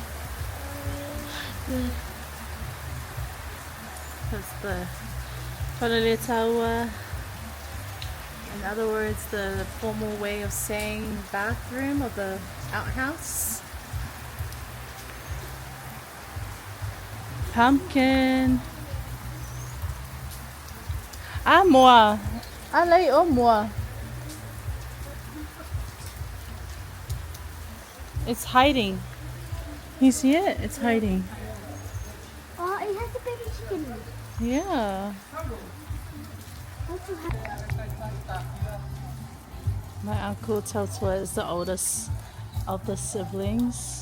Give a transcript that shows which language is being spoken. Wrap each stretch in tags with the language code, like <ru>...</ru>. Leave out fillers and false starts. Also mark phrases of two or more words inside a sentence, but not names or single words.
<en>That's the Uncle Tautua. In other words, the formal way of saying bathroom or the outhouse. Pumpkin. Moa.</en> <sm>Alay o moa.</sm> <en>It's hiding. You see it? It's hiding. Oh, it has a baby chicken. Yeah. Also has My Uncle Tautua is the oldest of the siblings.</en>